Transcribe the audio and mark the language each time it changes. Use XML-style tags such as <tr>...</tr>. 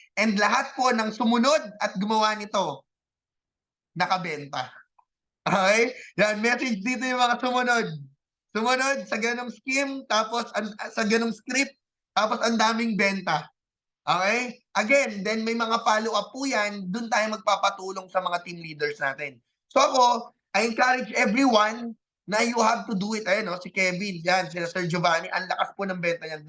<tl>And lahat po ng sumunod at gumawa nito, nakabenta. Okay? Yan, message dito yung mga sumunod. Sumunod sa ganong scheme, tapos sa ganong script, tapos ang daming benta. Okay? Again, then may mga follow-up po yan, dun tayo magpapatulong sa mga team leaders natin. So ako,</tl> <en>I encourage everyone na you have to do it.</en> <tl>Ayan, no? Si Kevin, yan, si Sir Giovanni, ang lakas po ng benta niyan.</tl>